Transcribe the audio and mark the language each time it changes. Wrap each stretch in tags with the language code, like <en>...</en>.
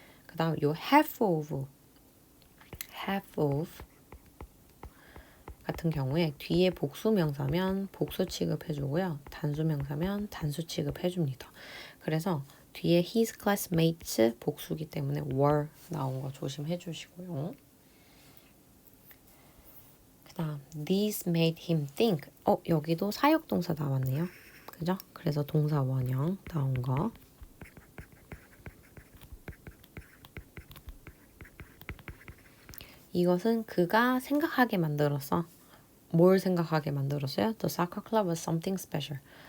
<ko>그 다음 요 half of 같은 경우에 뒤에 복수명사면 복수 취급해주고요. 단수명사면 단수 취급해줍니다. 그래서 뒤에</ko> <en>his classmates</en> <ko>복수기 때문에 were 나온 거 조심해 주시고요. 그 다음</ko> <en>this made him think.</en> <ko>여기도 사역동사 나왔네요. 그죠? 그래서 동사 원형 나온 거. 이것은 그가 생각하게 만들었어. 뭘 생각하게 만들었어요?</ko> <en>The soccer club was something special.</en>